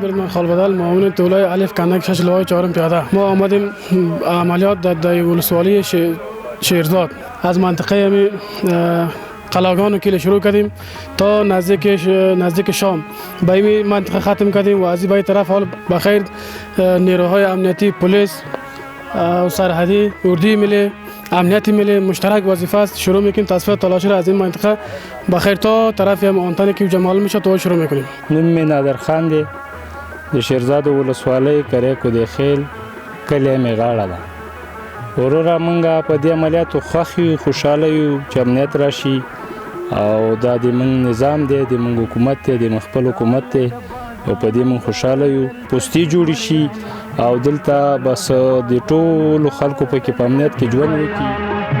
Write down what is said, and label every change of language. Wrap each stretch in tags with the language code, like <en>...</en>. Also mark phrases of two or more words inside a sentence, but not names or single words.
<fa>خالبدل معاون طولای الف کندک 6 لوای 4 پیاده. ما آمدیم عملیات در ولسوالۍ شیرزاد از منطقه همی قلاگان و کل شروع کردیم تا نزدیک شام به این منطقه ختم کردیم و از این طرف حال بخیر نیروهای امنیتی پلیس و سرحدی اردوی ملی امنیتی ملی مشترک وظیفه است شروع میکنیم تصفیه تلاشی را از این منطقه بخیر تا طرف هم آنتن که جمال میشه تو شروع میکنیم.</fa> <ps>نوم می نادرخان دی د شیرزادو ولسوالۍ کرې کو د خیل کلی می غاړه ده. وروره مونږه په دې عملیاتو خوښ یو خوشحاله یو چې امنیت راشي او دا د مونږ نظام دی د مونږ حکومت دی د مونږ خپل حکومت دی او په دې مونږ خوشحاله یو پوستې جوړې شي او دلته بس د ټولو خلکو پکې په امنیت کې ژوند وکړي.</ps>